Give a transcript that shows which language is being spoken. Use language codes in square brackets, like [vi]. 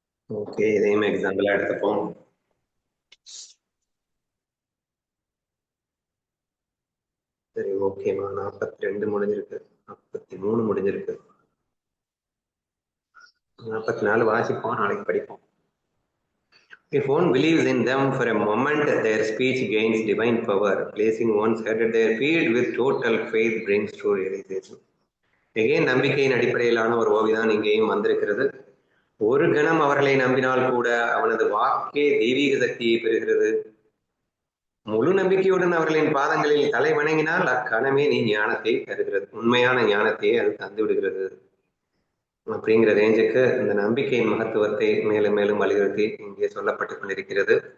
[ta] Okay, இதையும் எக்ஸாம்பிளா எடுத்துப்போம். சரி, ஓகேமா. 42 முடிஞ்சிருக்கு, 43 முடிஞ்சிருக்கு, 44 வாசிப்போம், நாளைக்கு படிப்போம். [en] If one believes in them for a moment, their speech gains divine power. Placing one's head at their feet with total faith brings true realization. Again, [ta] நம்பிக்கையின் அடிப்படையிலான ஒரு ஓவிதான் இங்கேயும் வந்திருக்கிறது. ஒரு கணம் அவர்களை நம்பினால் கூட அவனது வாக்கே தெய்வீக சக்தியை பெறுகிறது. முழு நம்பிக்கையுடன் அவர்களின் பாதங்களில் தலை வணங்கினால் அக்கணமே நீ ஞானத்தை தருகிறது, உண்மையான ஞானத்தையே அது தந்து விடுகிறது அப்படிங்கிற ரேஞ்சுக்கு இந்த நம்பிக்கையின் மகத்துவத்தை மேலும் மேலும் வலியுறுத்தி இங்கே சொல்லப்பட்டு கொண்டிருக்கிறது.